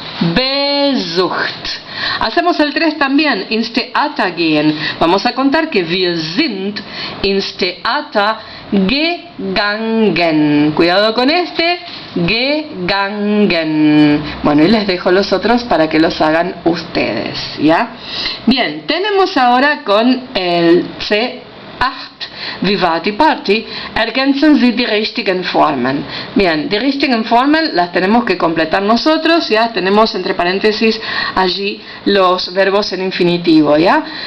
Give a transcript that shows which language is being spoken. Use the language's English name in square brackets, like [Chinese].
[Spanish] besucht. Hacemos el 3 también, [German] ins Theater gehen. [Spanish] Vamos a contar que [German] wir sind ins Theater gegangen. [Spanish] Cuidado con este, gegangen. Bueno, y les dejo los otros para que los hagan ustedes, ¿ya? Bien, tenemos ahora con el C8. [German] Wie war die Party? Ergänzen Sie die richtigen Formen. [Spanish] Bien, [German] die richtigen Formen [Spanish] las tenemos que completar nosotros, ya tenemos entre paréntesis allí los verbos en infinitivo, ya.